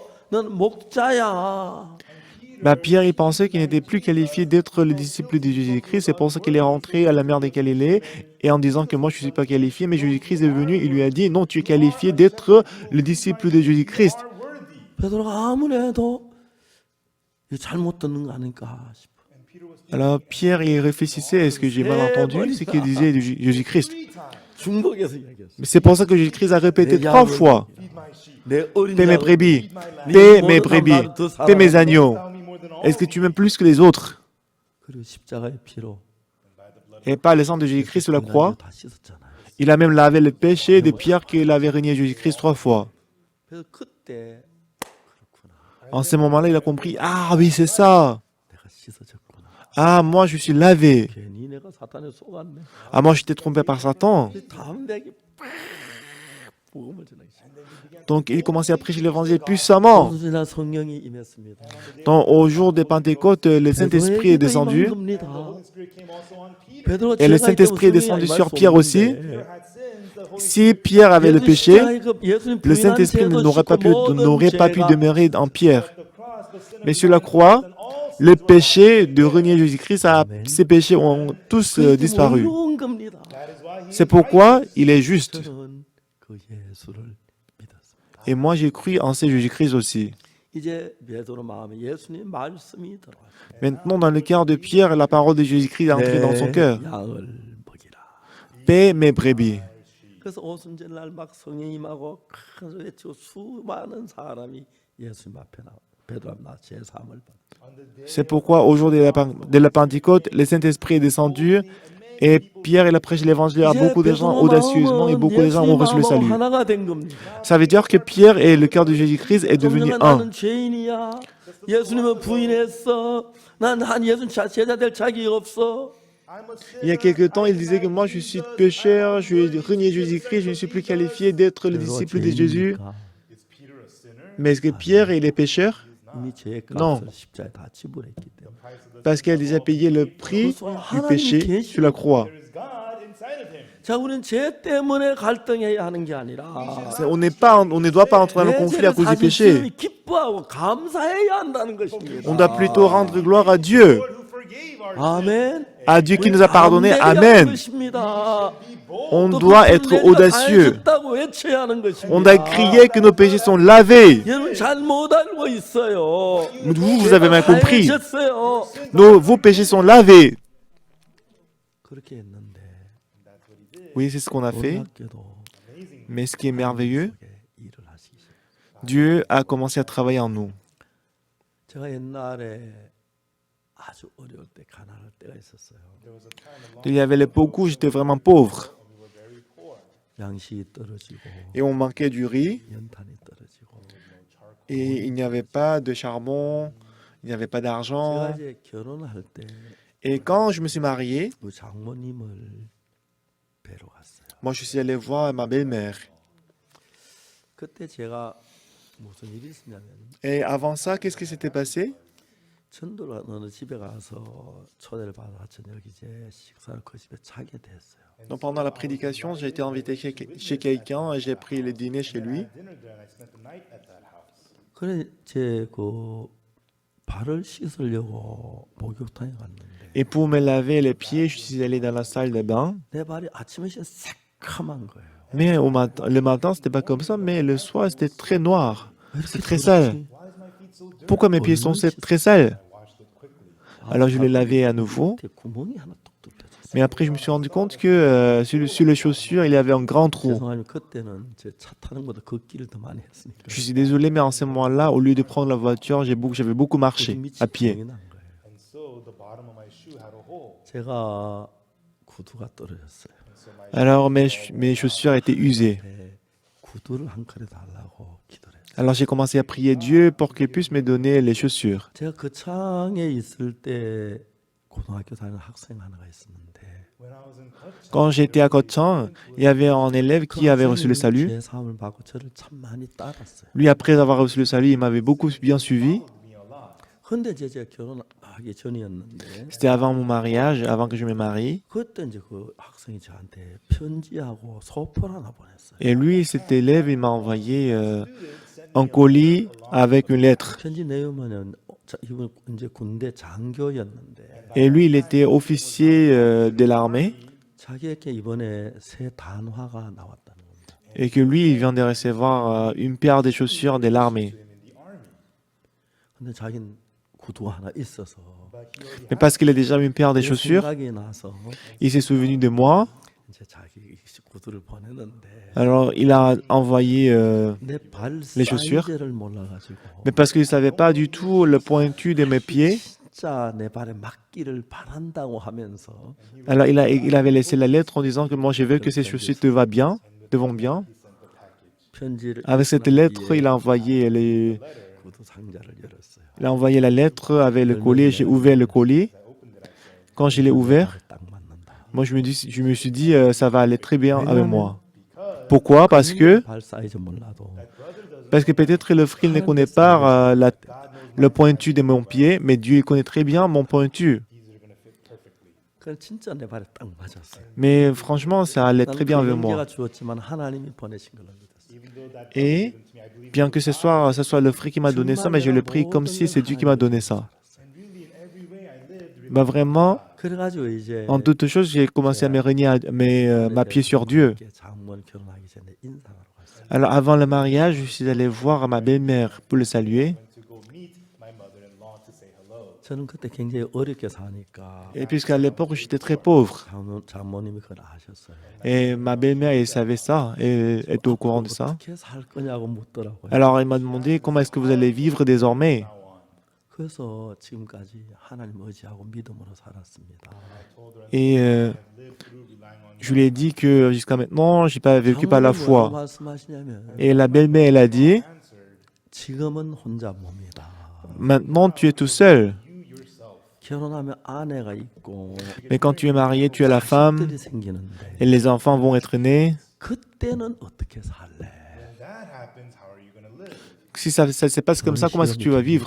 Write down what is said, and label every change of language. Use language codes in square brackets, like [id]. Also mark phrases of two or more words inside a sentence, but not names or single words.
[ko] 넌 목자야. [fr] Bah, Pierre, il pensait qu'il n'était plus qualifié d'être le disciple de Jésus-Christ. C'est pour ça qu'il est rentré à la mer de Galilée et en disant que moi, je ne suis pas qualifié. Mais Jésus-Christ est venu, il lui a dit, non, tu es qualifié d'être le disciple de Jésus-Christ. [ko] 베드로가 아무래도 잘못 듣는 거 아닐까 싶어. [fr] Alors Pierre, il réfléchissait, est-ce que j'ai mal entendu ce qu'il disait de Jésus-Christ? [ko] 중복해서 이야기했어. [fr] Mais c'est pour ça que Jésus-Christ a répété 3 fois. [ko] 내 어린 [fr] Paie mes [ko] 양을 [fr] brebis, [ko] 네 [fr] paie [ko] 모든 [fr] mes [ko] 사람 [fr] brebis, [ko] 나를 더 [fr] paie mes [ko] 사랑하느냐. [fr] agneaux. Est-ce que tu m'aimes plus que les autres? [ko] 그리고 십자가의 피로 [fr] Et pas le sang de Jésus-Christ sur la croix. [ko] 다 씻었잖아요. [fr] Il a même lavé le péché de Pierre qu'il avait renié Jésus-Christ 3 fois. [ko] 그래서 그때 그렇구나. [fr] En ce moment-là, il a compris, ah oui, c'est ça. [ko] 내가 씻어졌구나. [fr] Ah, moi, je suis lavé. [ko] 괜히 내가 사탄에 속았네. [fr] Ah, moi, j'étais trompé par Satan. [ko] 담대하게 복음을 전하기 시작. [fr] Donc, il commençait à prêcher l'évangile puissamment. [ko] 지난 성령이 임했습니다. [fr] Donc, au jour de Pentecôte, le Saint-Esprit est descendu. Et le Saint-Esprit est descendu sur Pierre aussi. Si Pierre avait le péché, le Saint-Esprit n'aurait pas pu demeurer en Pierre. Mais sur la croix, le péché de renier Jésus-Christ, ces péchés ont tous disparu. C'est pourquoi il est juste. [ko] 저는 그 예수를 믿었습니다. [fr] Et moi, j'ai cru en ce Jésus-Christ aussi. [ko] 이제 베드로 마음에 예수님 말씀이 들어왔어요. [fr] Maintenant, dans le cœur de Pierre, la parole de Jésus-Christ est entrée dans son cœur. [ko] 양을 먹이라. [fr] Paie mes brebis. [ko] 그래서 오순절날 막 성령 임하고 큰 소리 외치고 수많은 사람이 예수님 앞에 나와 베드로 앞에 나와 제사함을 받. [fr] C'est pourquoi, au jour de la Pentecôte, le Saint-Esprit est descendu et Pierre, il a prêché l'évangile à beaucoup de gens audacieusement et beaucoup de gens ont reçu le salut. [ko] 하나가 된 겁니다. [fr] Ça veut dire que Pierre et le cœur de Jésus-Christ est devenu [ko] 성령아, [fr] un. [ko] 나는 죄인이야. 예수님을 부인했어. 난 예수님 제자 될 자격이 없어. [fr] Il y a quelque temps, il disait que moi, je suis pécheur, je vais renier Jésus-Christ, je ne suis plus qualifié d'être le disciple de Jésus. Mais est-ce que Pierre, il est pécheur? [ko] 이미 죄의 [fr] Non. [ko] 값을 십자가에 다 지불했기 때문에. [fr] Parce qu'il a déjà payé le prix du péché sur la croix. [ko] 자, 우리는 죄 때문에 갈등해야 하는 게 아니라 [fr] On ne doit pas entrer dans le [ko] 내 [fr] conflit à [ko] 죄를 [fr] cause du [ko] 사실 [fr] péché. [ko] 주님이 기뻐하고 감사해야 한다는 것입니다. [fr] On doit plutôt rendre gloire à Dieu. [ko] 아멘. [fr] À Dieu qui nous a pardonné. Amen. On doit être audacieux. On doit crier que nos péchés sont lavés. [ko] 여러분 잘못 알고 있어요. [fr] Vous avez mal compris. [ko] 졌어요. [fr] Vos péchés sont lavés. [ko] 그렇게 했는데 [fr] Oui, c'est ce qu'on a fait. [ko] 놀랍게도 [fr] Mais ce qui est merveilleux, [ko] 속에 일을 하시기 [fr] Dieu a commencé à travailler en nous. [ko] 제가 옛날에 아주 어려울 때 가난할 때가 있었어요. [fr] Il y avait l'époque où j'étais vraiment pauvre [ko] 양식이 떨어지고 [fr] et on manquait du riz [ko] 연탄이 떨어지고. [fr] et il n'y avait pas de charbon, il n'y avait pas [ko] 제가 [fr] d'argent. [ko] 이제 결혼할 때 [fr] Et quand je me suis marié, [ko] 그 장모님을 뵈러 갔어요. [fr] moi je suis allé voir ma belle-mère. [ko] 그때 제가 무슨 일이 있었냐면 [fr] Et avant ça, qu'est-ce qui s'était passé? [ko] 전도를 어느 집에 가서 초대를 받아 저녁 이제 식사를 그 집에 자게 됐어요. [fr] Donc pendant la prédication, j'ai été invité chez quelqu'un et j'ai pris le dîner chez lui. [ko] 그래 제그 발을 씻으려고 목욕탕에 갔는데 [fr] Et pour me laver les pieds, je suis allé dans la salle de bain. [ko] 내 발이 아침에 새카만 거예요. [fr] Mais le matin, c'était pas comme ça, mais le soir, c'était très noir. [ko] 왜 [fr] C'est [ko] 이렇게 [fr] très sale. [ko] 더럽지? [fr] Pourquoi mes pieds sont très sales? Alors je l'ai lavé à nouveau. [ko] 밑에 구멍이 하나 뚝뚝 떴어요. [fr] Mais après, je me suis rendu compte que sur les chaussures, il y avait un grand trou. [ko] 죄송하지만 그때는 제 차 타는 것보다 걷기를 더 많이 했으니까. [fr] Je suis désolé, mais en ce moment-là, au lieu de prendre la voiture, j'avais beaucoup marché [ko] 밑이 [fr] à pied. [ko] 구멍이 난 거예요. 제가 구두가 떨어졌어요. [fr] Alors mes chaussures étaient usées. [ko] 네, 구두를 한 컬에 달라고 기도를 했어요. [fr] Alors j'ai commencé à prier Dieu pour qu'il puisse me donner les chaussures. [ko] 제가 그 창에 있을 때 고등학교 다니는 학생 하나가 있었는데 [fr] Quand j'étais à Kochang, il y avait un élève qui avait reçu le salut. [ko] 제 사함을 받고 저를 참 많이 따랐어요. [fr] Lui, après avoir reçu le salut, il m'avait beaucoup bien suivi. [ko] 근데 이제 제가 결혼하기 전이었는데 [fr] C'était avant mon mariage, avant que je me marie. [ko] 그때 이제 그 학생이 저한테 편지하고 소포를 하나 보냈어요. [fr] Et lui, cet élève, il m'a envoyé un colis avec une lettre. [ko] 편지 내용은 이분 이제 군대 장교였는데 [fr] Et lui, il était officier de l'armée. [ko] 자기에게 이번에 새 단화가 나왔다는 겁니다. [fr] Et que lui, il vient de recevoir une paire de chaussures de l'armée. [ko] 근데 자기는 구두가 하나 있어서 [fr] Mais parce qu'il a déjà une paire de [ko] 그 [fr] chaussures, [ko] 생각이 나서 [fr] il s'est souvenu de moi. [ko] 이제 자기 구두를 보내는데 [fr] Alors, il a envoyé... [ko] 내 발 [fr] les chaussures. [ko] 사이즈를 몰라가지고 [fr] mais parce qu'il ne savait pas du tout le pointu de mes pieds. [ko] 진짜 내 발에 맞기를 바란다고 하면서 [fr] Alors, il avait laissé la lettre en disant que moi, je veux que ces chaussures te vont bien. [ko] 편지를 [fr] Avec cette [ko] 읽고 난 [fr] lettre, [ko] 뒤에 [fr] il a envoyé [ko] 구두 상자를 열었어요. [fr] il a envoyé la lettre avec le colis. J'ai ouvert le colis. Quand je l'ai ouvert, [ko] 딱 맞는다. [fr] moi, je me suis dit, ça va aller très bien avec moi. Pourquoi? Parce que [ko] 발 사이즈 몰라도 [fr] peut-être le fril ne connaît pas le pointu de mon pied, mais Dieu il connaît très bien mon pointu. [ko] 그 진짜 내 발에 딱 맞았어요. [fr] Mais franchement, ça allait très bien avec [ko] 나는 그 [fr] moi. [ko] 영계가 주었지만 하나님이 보내신 걸로 믿었어요. [fr] Et bien que ce soit le frère qui m'a donné ça, mais je le prie comme si c'est Dieu qui m'a donné ça. Bah vraiment, [ko] 그래가지고 이제 [fr] en toute chose, j'ai commencé à me renier, m'appuyer sur Dieu. [ko] 장모님 결혼하기 전에 인사하러 갔어요. [fr] Alors avant le mariage, je suis allé voir ma belle-mère pour le saluer. [ko] 저는 그때 굉장히 어렵게 사니까 [fr] Et puisqu'à l'époque, j'étais très pauvre. [ko] 장모님이 그걸 아셨어요. [fr] Et ma belle-mère, elle savait ça, et elle était au courant de ça. [ko] 어떻게 살 거냐고 묻더라고요. [fr] Alors elle m'a demandé comment est-ce que vous allez vivre désormais. [ko] 그래서 지금까지 하나님 의지하고 믿음으로 살았습니다. [fr] Et je lui ai dit que jusqu'à maintenant, je n'ai pas vécu par la [ko] 장모님이 [fr] foi. [ko] 뭐라고 말씀하시냐면 [fr] Et la belle-mère, elle a dit, [ko] 지금은 혼자 몸이다. [fr] maintenant tu es tout seul. [ko] 결혼하면 아내가 있고 [fr] Mais quand tu es marié, tu as la femme [ko] 자식들이 생기는데 [fr] et les enfants vont être nés. [ko] 그때는 어떻게 살래? [fr] Si ça se passe comme ça, comment est-ce que tu vas vivre?